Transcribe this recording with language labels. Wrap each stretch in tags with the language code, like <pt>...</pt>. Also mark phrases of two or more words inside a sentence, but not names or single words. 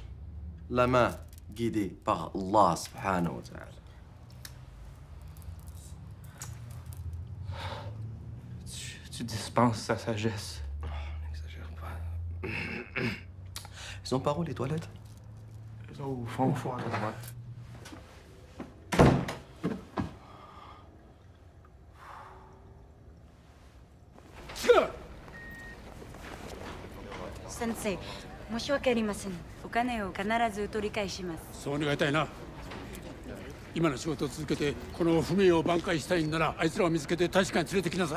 <fr>La main guidée par</fr> <ar>الله سبحانه وتعالى.</ar> <fr>Tu dispenses sa sagesse. N'exagère pas. Ils ont par où les toilettes? Au fond, à droite.</fr> <ja>Sensei, 申し訳ありません。お金を必ず取り返します。そう願いたいな。今の仕事を続けてこの不明を挽回したいんならあいつらを見つけて大使館に連れてきなさい。</ja>